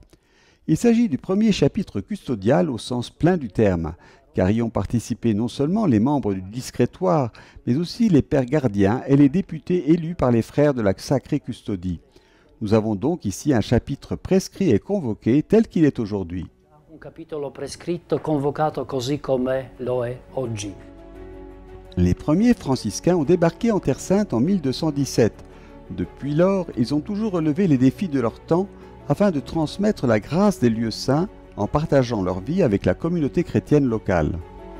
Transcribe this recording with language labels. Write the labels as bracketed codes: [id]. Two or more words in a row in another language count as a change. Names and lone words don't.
[fr] Il s'agit du premier chapitre custodial au sens plein du terme, car y ont participé non seulement les membres du discrétoire, mais aussi les pères gardiens et les députés élus par les frères de la Sacrée Custodie. Nous avons donc ici un chapitre prescrit et convoqué tel qu'il est aujourd'hui. [it] Un capitolo prescritto, convocato così come lo è oggi. [fr] Les premiers franciscains ont débarqué en Terre Sainte en 1217. Depuis lors, ils ont toujours relevé les défis de leur temps afin de transmettre la grâce des lieux saints en partageant leur vie avec la communauté chrétienne locale.